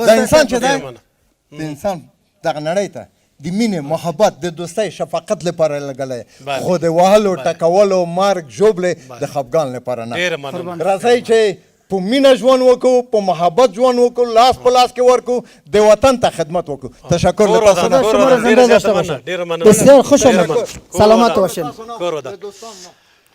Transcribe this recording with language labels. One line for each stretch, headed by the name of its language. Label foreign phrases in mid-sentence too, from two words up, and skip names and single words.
Pashto: د انسان چې دی د انسان دغه نړۍ ته د مینې محبت د دوستۍ شفقت لپاره لګلی خو د وهلو ټکولو مرګ ژوبلې د خفګان لپاره نه ډېره مننه راځئ چې په مینه ژوند وکړو په محبت ژوند وکړو لاس په لاس کې ورکړو د وطن ته خدمت وکړو تشکر له تاسو نه ډېره زیاته مننه ډېره مننه
Persian: بسیار خوش آمدید سلامت باشین
Pashto: کور ودان